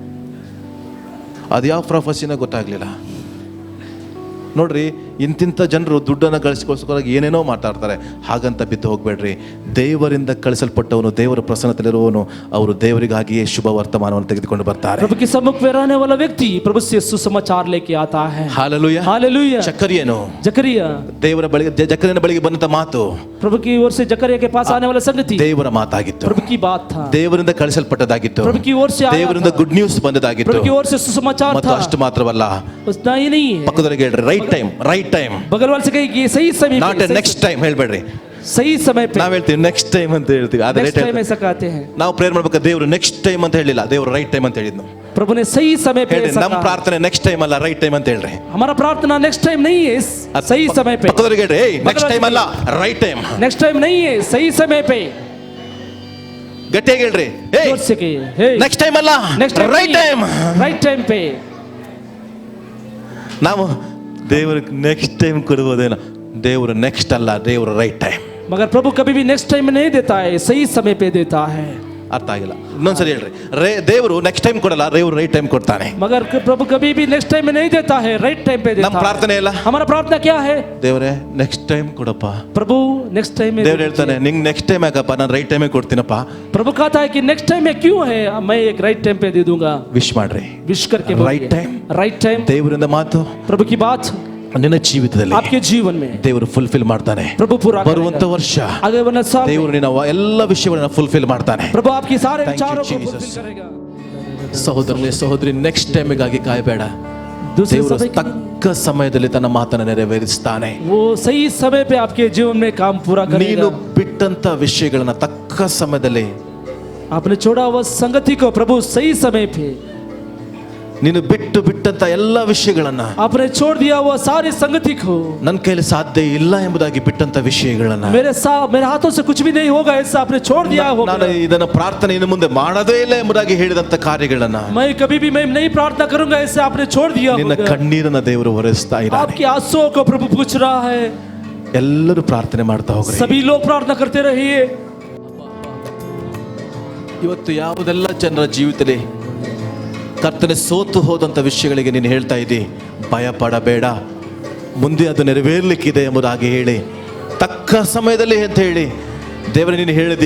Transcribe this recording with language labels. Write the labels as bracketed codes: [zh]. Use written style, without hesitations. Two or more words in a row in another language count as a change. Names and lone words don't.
[kn] ಅದು ಯಾವ ಪ್ರಾಫಸಿನ ಗೊತ್ತಾಗ್ಲಿಲ್ಲ. ನೋಡ್ರಿ, ಇಂತಿಂಥ ಜನರು ದುಡ್ಡನ್ನು ಗಳಿಸಿಕೊಳ್ಳೋಸ್ಕರ ಏನೇನೋ ಮಾತಾಡ್ತಾರೆ. ಹಾಗಂತ ಬಿದ್ದು ಹೋಗ್ಬೇಡ್ರಿ. ದೇವರಿಂದ ಕಳಿಸಲ್ಪಟ್ಟವನು, ದೇವರ ಪ್ರಸನ್ನತೆಯಲ್ಲಿರುವವನು, ಅವರು ದೇವರಿಗಾಗಿಯೇ ಶುಭ ವರ್ತಮಾನವನ್ನು ತೆಗೆದುಕೊಂಡು ಬರ್ತಾರೆ. [hi] प्रभु के सम्मुख में रहने वाला व्यक्ति प्रभु से सुसमाचार लेके आता है। [kn] ಹಾಲೆಲೂಯಾ. [hi] हालेलुया। [kn] ಜಕರೀಯನು [hi] जकरिया, [kn] ದೇವರ ಬಳಿಗೆ, ಜಕರೀಯನ ಬಳಿಗೆ ಬಂದಂತ ಮಾತು [hi] प्रभु की ओर से जकरिया के पास आने वाला संगति [kn] ದೇವರ ಮಾತಾಗಿತ್ತು, [hi] प्रभु की बात था, [kn] ದೇವರಿಂದ ಕಳಿಸಲ್ಪಟ್ಟದಾಗಿತ್ತು, [hi] प्रभु की ओर से आया [kn] ದೇವರಿಂದ [hi] था, [en] good news [kn] ಬಂದದಾಗಿತ್ತು. [hi] प्रभु की ओर से सुसमाचार [kn] ಮತ್ತು [hi] था। [kn] ಅಷ್ಟು ಮಾತ್ರವಲ್ಲ, [hi] उतना ही नहीं है, [kn] ಪಕ್ಕದವರಿಗೆ ಹೇಳ್ರಿ, [en] right time, right time, [hi] बगल वाले से कहेगी ये सही समय [kn] ನಾಟ್ [hi] पे, [kn] ಎ [en] next time [kn] ಹೇಳ್ಬೇಡ್ರಿ. [hi] सही समय पे, [kn] ನಾವ್ ಹೇಳ್ತೀವಿ [en] next time [kn] ಅಂತ ಹೇಳ್ತೀವಿ, ಆದ್ರೆ [en] next time [hi] ऐसा कहते हैं। [kn] ನಾವು ಪ್ರೇಯರ್ ಮಾಡ್ಬೇಕಾದ್ರೆ ದೇವರು [en] next time [kn] ಅಂತ ಹೇಳಿಲ್ಲ, ದೇವರು [en] right time [kn] ಅಂತ ಹೇಳಿದ್ನು. [hi] प्रभु ने सही समय पे [kn] ಹೇಳ್ರಿ, [hi] ऐसा [kn] ನಮ್ಮ [hi] कहा। [kn] ಪ್ರಾರ್ಥನೆ [en] next time [kn] ಅಲ್ಲ, [en] right time [kn] ಅಂತ ಹೇಳ್ರಿ. [hi] हमारा प्रार्थना [en] next time [hi] नहीं है, सही समय पे। [kn] ಪಕ್ಕದವರಿಗೆ ಹೇಳ್ರಿ, [en] next time [kn] ಅಲ್ಲ, [en] right time. next time [hi] नहीं है, सही समय पे। [kn] ಗಟ್ಟಿಯಾಗಿ ಹೇಳ್ರಿ, [hi] जोर से कहिए, [en] next time ಅಲ್ಲ, next time right time. right time पे। [kn] ನಾವು ದೇವರಿಗೆ [en] next time [kn] ಕೊಡ್ಬೋದೇನೋ, ದೇವರು ನೆಕ್ಸ್ಟ್ ಅಲ್ಲ, ದೇವರು [en] right time. [hi] मगर प्रभु कभी भी [en] next time [hi] नहीं देता है, सही समय पे देता है। [kn] ಅರ್ಥ ಆಗಿಲ್ಲ, ಇನ್ನೊಂದ್ಸರಿ ಹೇಳ್ರಿ. ದೇವರು [en] next time [kn] ಕೊಡಲ್ಲ, ದೇವರು [en] right time [kn] ಕೊಡ್ತಾನೆ. [hi] मगर प्रभु कभी भी [en] next time [hi] में नहीं देता है, [en] right time [hi] पे देता [kn] ನಮ್ಮ [hi] है। [kn] ಪ್ರಾರ್ಥನೆ ಇಲ್ಲ, [hi] हमारा प्रार्थना क्या है? [kn] ದೇವರೇ [en] next time [kn] ಕೊಡಪ್ಪ. [hi] प्रभु [en] next time [hi] में [kn] ದೇವ್ರು ಹೇಳ್ತಾನೆ, ನಿಂಗೆ [en] next time [kn] ಯಾಕಪ್ಪ, ನಾನು [en] right time [kn] ಕೊಡ್ತೀನಪ್ಪ. [hi] प्रभु कहता है कि [en] next time [hi] में क्यों है, मैं एक [en] right time [hi] पे दे दूंगा। [kn] ವಿಶ್ ಮಾಡ್ರಿ, [hi] विश करके [en] Right time. right time, [kn] ದೇವರಿಂದ ಮಾತು [hi] प्रभु की बात [kn] ನಿನ್ನ ಜೀವಿತದಲ್ಲಿ [hi] आपके जीवन में [kn] ದೇವರು ಫುಲ್ಫಿಲ್ ಮಾಡ್ತಾನೆ. [hi] प्रभु पूरा [kn] ಬರುವಂತ [hi] करेगा। [kn] ವರ್ಷ [hi] आगे वाला साल [kn] ದೇವರು ನಿನ್ನ ಎಲ್ಲ ವಿಷಯಗಳನ್ನ ಫುಲ್ಫಿಲ್ ಮಾಡ್ತಾನೆ. [hi] प्रभु आपकी सारे [en] Thank you, [hi] विचारों को [en] Jesus. [hi] फुलफिल करेगा। [kn] ಸಹೋದರನೇ, ಸಹೋದರಿ, [en] next time [kn] ಕಾಯಬೇಡ. [hi] दूसरे [kn] ದೇವರು [hi] समय [kn] ತಕ್ಕ ಸಮಯದಲ್ಲಿ ತನ್ನ ಮಾತನ್ನು ನೆರವೇರಿಸ್ತಾನೆ. [hi] वो सही समय पे आपके जीवन में काम पूरा [kn] ನೀನು [hi] करेगा. [kn] ಬಿಟ್ಟಂತ ವಿಷಯಗಳನ್ನ ತಕ್ಕ ಸಮಯದಲ್ಲಿ, [hi] आपने छोड़ा हुआ संगति को प्रभु सही समय पे, [kn] ನೀನು ಬಿಟ್ಟಂತ ಎಲ್ಲ ವಿಷಯಗಳನ್ನ, [hi] आपने छोड़ दिया हुआ सारी संगति को, [kn] ನನ್ನ ಕೈಲಿ ಸಾಧ್ಯ ಇಲ್ಲ ಎಂಬುದಾಗಿ ಬಿಟ್ಟಂತ ವಿಷಯಗಳನ್ನ, [hi] मेरे हाथों से कुछ भी नहीं होगा ऐसा आपने छोड़ दिया होगा. [kn] ನಾನು ಇದನ್ನ ಪ್ರಾರ್ಥನೆ ಇನ್ನು ಮುಂದೆ ಮಾಡೋದೇ ಇಲ್ಲ ಎಂಬುದಾಗಿ ಹೇಳಿದಂತ ಕಾರ್ಯಗಳನ್ನ, [hi] मैं कभी भी मैं नहीं प्रार्थना करूंगा ऐसे आपने छोड़ दिया [kn] ನಿನ್ನ [hi] होगा. [kn] ಕಣ್ಣೀರನ್ನ ದೇವರು ಹೊರಿಸ್ತಾ ಇದ್ದಾನೆ. [hi] आपकी आंसुओं को प्रभु पूछ रहा है. [kn] ಎಲ್ಲರೂ ಪ್ರಾರ್ಥನೆ ಮಾಡ್ತಾ ಹೋಗ್ರಿ. [hi] सभी लोग प्रार्थना करते रहिए. [kn] ಇವತ್ತು ಯಾವುದೆಲ್ಲ ಜನರ ಜೀವಿತದಲ್ಲಿ ಕರ್ತನೆ ಸೋತು ಹೋದಂಥ ವಿಷಯಗಳಿಗೆ ನೀನು ಹೇಳ್ತಾ ಇದ್ದಿ, ಭಯ ಪಡಬೇಡ, ಮುಂದೆ ಅದು ನೆರವೇರ್ಲಿಕ್ಕಿದೆ ಎಂಬುದಾಗಿ ಹೇಳಿ, ತಕ್ಕ ಸಮಯದಲ್ಲಿ ಅಂತ ಹೇಳಿ ದೇವರೇ ನೀನು ಹೇಳಿದಿ.